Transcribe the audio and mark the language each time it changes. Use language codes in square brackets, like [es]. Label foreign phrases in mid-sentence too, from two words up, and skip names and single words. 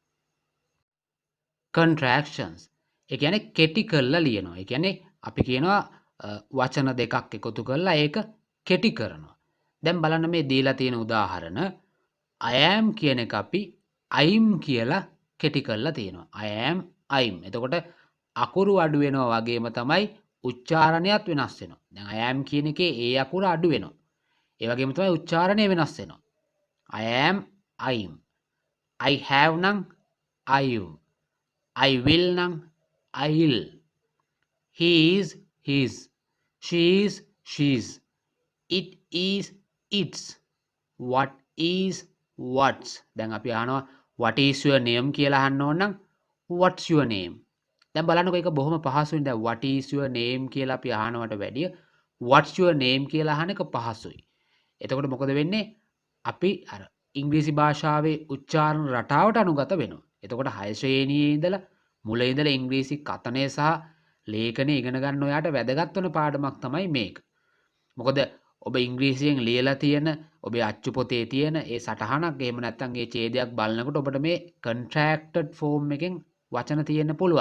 [si] contractions. ඒ කියන්නේ කෙටි කරලා ලියනවා. ඒ කියන්නේ අපි කියනවා වචන දෙකක් එකතු කරලා ඒක කෙටි කරනවා. දැන් බලන්න මේ දීලා තියෙන උදාහරණ [en] I am [si] කියන එක අපි I'm කියලා කෙටි කරලා තියෙනවා. [en] I am I'm. [si] එතකොට අකුරු අඩු වෙනවා වගේම තමයි උච්චාරණයත් වෙනස් වෙනවා. දැන් [en] I am [si] කියන එකේ ඒ අකුර අඩු වෙනවා. ඒ වගේම තමයි උච්චාරණය වෙනස් වෙනවා. [en] I am I'm. I have නම් I've. I will නම් I'll. He is his. She is she's. It is its. What is what's. [si] දැන් අපි අහනවා [en] what is your name [si] කියලා අහන්න ඕන නම් [en] what's your name. [si] දැන් බලන්නකො ඒක බොහොම පහසුයි. දැන් [en] what is your name [si] කියලා අපි අහනවට වැඩිය [en] what's your name [si] කියලා අහන එක පහසුයි. එතකොට මොකද වෙන්නේ? අපි අර ඉංග්‍රීසි භාෂාවේ උච්චාරණ රටාවට අනුගත වෙනවා. එතකොට 6 ශ්‍රේණියේ ඉඳලා මුල ඉඳලා ඉංග්‍රීසි කතනය සහ ලේඛනය ඉගෙන ගන්න ඔයාට වැදගත් වෙන පාඩමක් තමයි මේක. මොකද ඔබ ඉංග්‍රීසියෙන් ලියලා තියෙන ඔබේ අච්චු පොතේ තියෙන ඒ සටහනක් එහෙම නැත්නම් ඒ ඡේදයක් බලනකොට ඔබට මේ [en] contracted form [si] එකෙන් වචන තියෙන්න පුළුවන්.